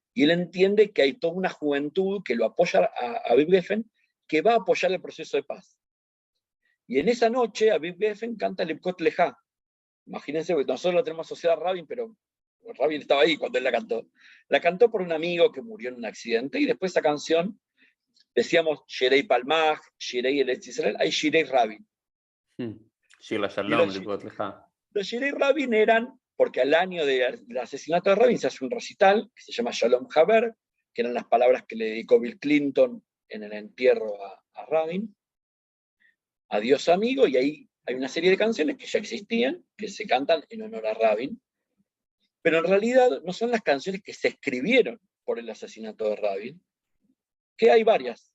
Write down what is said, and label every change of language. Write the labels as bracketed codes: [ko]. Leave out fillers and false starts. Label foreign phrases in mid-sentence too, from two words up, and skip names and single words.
[es] Y él entiende que hay toda una juventud que lo apoya a Aviv Geffen, que va a apoyar el proceso de paz. Y en esa noche Aviv Geffen canta Livkot Leja. Imagínense, nosotros lo tenemos asociado a Rabin, pero Rabin estaba ahí cuando él la cantó. La cantó por un amigo que murió en un accidente, y después esa canción, decíamos [he] שירי פלמ"ח, שירי ארץ ישראל, [es] hay [he] שירי רבין. [es] Shir LaShalom, Livgot Leja. Los [he] שירי רבין [es] eran, porque al año del asesinato de Rabin se hace un recital que se llama Shalom Haber, que eran las palabras que le dedicó Bill Clinton en el entierro a Rabin, adiós amigo, y ahí hay una serie de canciones que ya existían, que se cantan en honor a Rabin, pero en realidad no son las canciones que se escribieron por el asesinato de Rabin, que hay varias.